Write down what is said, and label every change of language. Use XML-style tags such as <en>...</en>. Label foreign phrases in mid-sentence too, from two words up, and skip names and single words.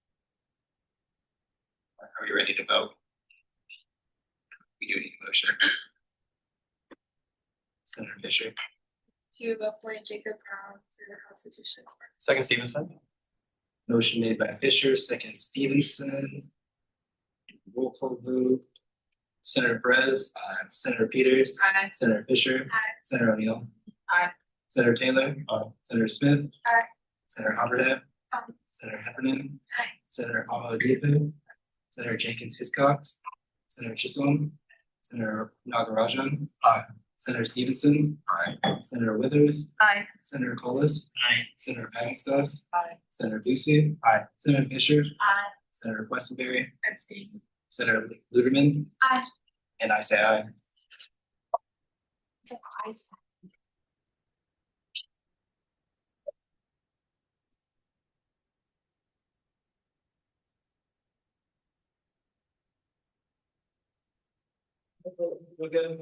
<en>Are we ready to vote? We do need a motion. Senator Fisher. To appoint Jacob Brown to the Constitutional Court. Second, Stevenson. Motion made by Fisher, second Stevenson. Roll call vote. Senator Perez. Aye. Senator Peters. Aye. Senator Fisher. Aye. Senator O'Neill. Aye. Senator Taylor. Aye. Senator Smith. Aye. Senator Haberda. Aye. Senator Heffernan. Aye. Senator Amodipin. Senator Jenkins Hiscox. Senator Chisholm. Senator Nagarajan. Aye. Senator Stevenson. Aye. Senator Withers. Aye. Senator Colas. Aye. Senator Pavingstos. Aye. Senator Ducey. Aye. Senator Fisher. Aye. Senator Questenberry. Abstain. Senator Luderman. Aye. And I say aye. We're good.</en>